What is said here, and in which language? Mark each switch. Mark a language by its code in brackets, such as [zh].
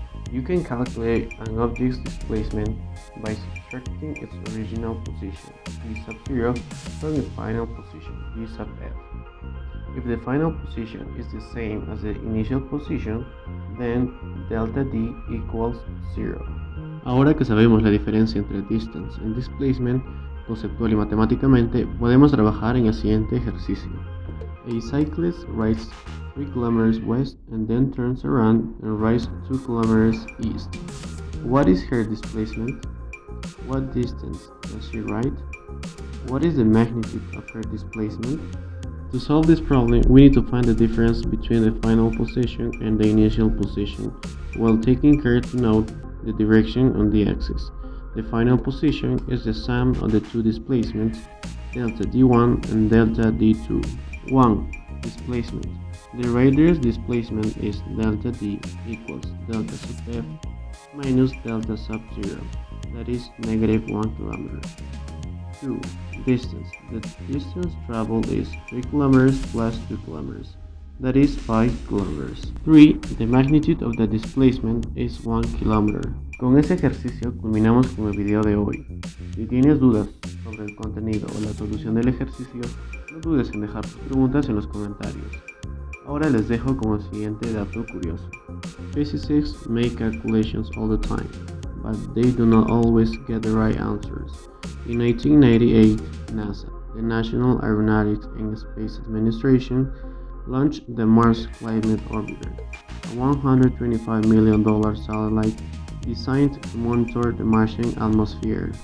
[en] You can calculate an object's displacement by subtracting its original position, v sub 0, from the final position, v sub f. If the final position is the same as the initial position, then delta d equals 0. [es] Ahora que sabemos la diferencia entre distance y displacement, conceptual y matemáticamente, podemos trabajar en el siguiente ejercicio. [en] A cyclist rides 3 kilometers west and then turns around and rides 2 kilometers east. What is her displacement? What distance does she ride? What is the magnitude of her displacement? To solve this problem, we need to find the difference between the final position and the initial position, while taking care to note the direction on the axis. The final position is the sum of the two displacements, delta d1 and delta d2. 1. Displacement. The rider's displacement is delta d equals delta sub f minus delta sub 0, that is negative 1 kilometer. 2. Distance. The distance traveled is 3 kilometers plus 2 kilometers, that is 5 kilometers. 3. The magnitude of the displacement is 1 kilometer. [es] Con ese ejercicio culminamos con el video de hoy. Si tienes dudas sobre el contenido o la solución del ejercicio, no dudes en dejar tus preguntas en los comentarios. Ahora les dejo con el siguiente dato curioso. [en] Physicists make calculations all the time, but they do not always get the right answers. In 1998, NASA, the National Aeronautics and Space Administration, launched the Mars Climate Orbiter, a $125 million satellite designed to monitor the Martian atmosphere.